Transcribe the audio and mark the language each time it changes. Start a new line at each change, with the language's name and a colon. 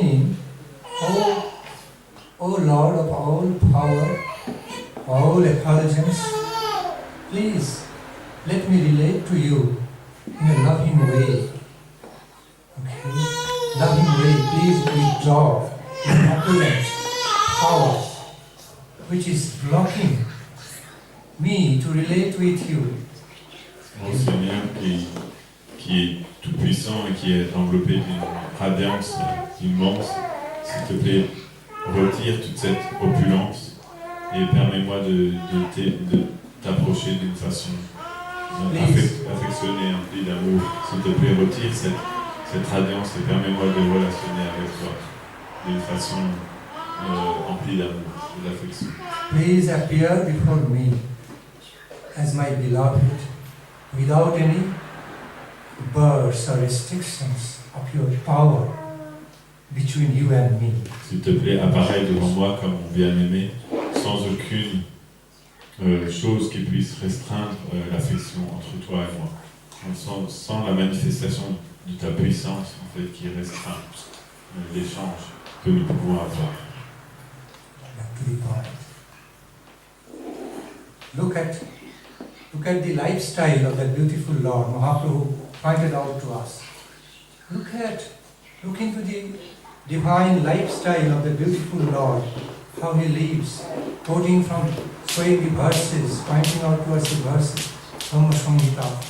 English: Meaning, O Lord of all power, all effulgence, please let me relate to you in a loving way. Okay? Loving way, please withdraw the opulent power which is blocking me to relate with you.
French: Mon Seigneur qui est tout puissant et qui est enveloppé d'une radiance immense, s'il te plaît, retire toute cette opulence et permets-moi de t'approcher d'une façon affectionnée, emplie d'amour. S'il te plaît, retire cette radiance et permets-moi de relationner avec toi d'une façon emplie d'amour et d'affection.
English: Please appear before me as my beloved without any bars or restrictions of your power between you and me.
French: S'il te plaît, apparaît devant moi comme mon bien-aimé, sans aucune chose qui puisse restreindre l'affection entre toi et moi. Sans la manifestation de ta puissance, en fait, qui restreint l'échange que nous pouvons avoir.
English: Back to the point. Look at the lifestyle of that beautiful Lord. Mahaprabhu pointed out to us. Look into the divine lifestyle of the beautiful Lord, how he lives, quoting from showing the verses, pointing out to us the verses from Samhita.